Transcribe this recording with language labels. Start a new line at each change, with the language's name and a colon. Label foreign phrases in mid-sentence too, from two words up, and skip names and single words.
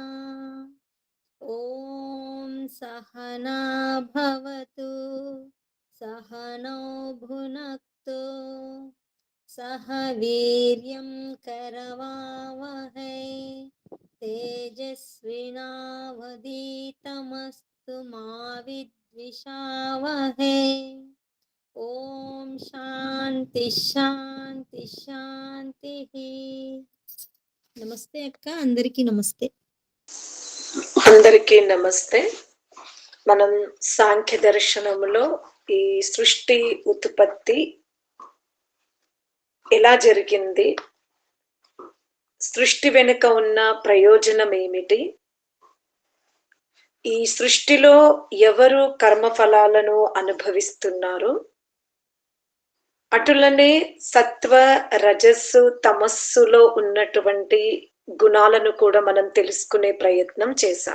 Sanskrit: ॐ सहना भवतु सहनौ भुनक्तु सह वीर्यं करवावहै तेजस्विनावधीतमस्तु मा विद्विषावहै। ఓం శాంతి శాంతి శాంతి.
Telugu: నమస్తే అక్క, అందరికీ నమస్తే. అందరికీ నమస్తే. మనం సాంఖ్య దర్శనములో ఈ సృష్టి ఉత్పత్తి ఎలా జరిగింది, సృష్టి వెనుక ఉన్న ప్రయోజనం ఏమిటి, ఈ సృష్టిలో ఎవరు కర్మఫలాలను అనుభవిస్తున్నారు, అటులనే సత్వ రజస్సు తమస్సులో ఉన్నటువంటి గుణాలను కూడా మనం తెలుసుకునే ప్రయత్నం చేశాం.